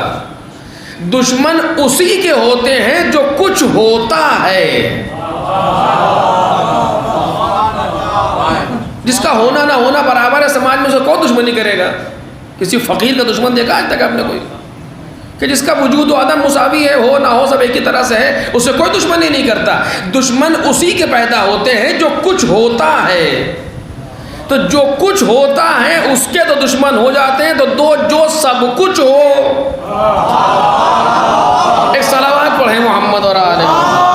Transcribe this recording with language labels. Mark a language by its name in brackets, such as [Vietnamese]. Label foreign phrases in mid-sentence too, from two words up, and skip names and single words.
[Urdu] دشمن اسی کے ہوتے ہیں جو کچھ ہوتا ہے. جس کا ہونا نہ ہونا برابر ہے، سماج میں اسے کون دشمنی کرے گا؟ کسی فقیر کا دشمن دیکھا آج تک آپ نے کوئی کہ جس کا وجود و عدم مساوی ہے، ہو نہ ہو سب ایک ہی طرح سے ہے، اسے کوئی دشمنی نہیں کرتا. دشمن اسی کے پیدا ہوتے ہیں جو کچھ ہوتا ہے. تو جو کچھ ہوتا ہے اس کے تو دشمن ہو جاتے ہیں. تو جو سب کچھ ہو، ایک صلوات پڑھیں محمد اور آل محمد.